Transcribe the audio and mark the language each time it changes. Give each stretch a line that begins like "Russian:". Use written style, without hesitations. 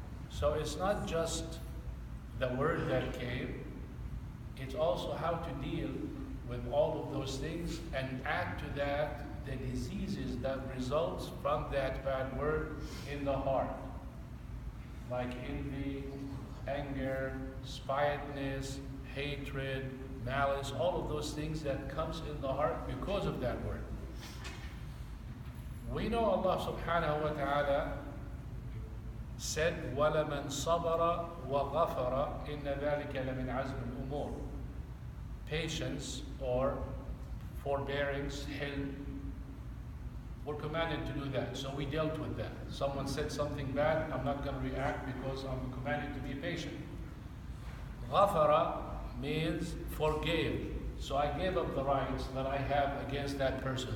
English: So it's not just the word that came, it's also how to deal with all of those things and add to that the diseases that results from that bad word in the heart, like envy, anger, spitefulness, hatred, malice, all of those things that comes in the heart because of that word.
Arabic: We know Allah subhanahu wa ta'ala said, وَلَمَنْ صَبَرَ وَغَفَرَ إِنَّ ذَلِكَ لَمِنْ عَزْمِ الْأُمُورِ.
English: Patience or forbearance, hilm, we're commanded to do that. So we dealt with that. Someone said something bad, I'm not going to react because I'm commanded to be patient. غَفَرَ means forgave. So I gave up the rights that I have against that person.